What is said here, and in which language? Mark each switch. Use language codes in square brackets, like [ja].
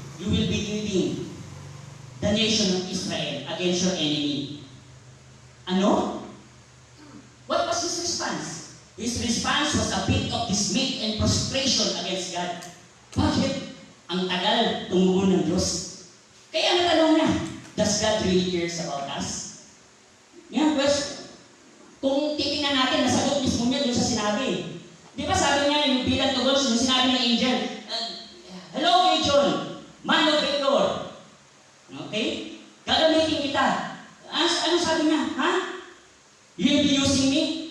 [en] You will be leading the nation of Israel against your enemy. Ano? What was his response? His response was a bit of dismay and frustration against God. [tl] Bakit? Ang tagal tumugon ng Diyos. Kaya natanong niya, [en] does God really cares about us? [tl] Yan, pues, kung titingnan natin, nasagot mismo niya doon sa sinabi. Di ba sabi niya, yung bilang tugon, yung sinabi ng angel, [en] hello, Gideon, man of great Lord. [tl] Okay? Gagamitin kita. Ano sabi niya? Ha? [en] You'll be using me?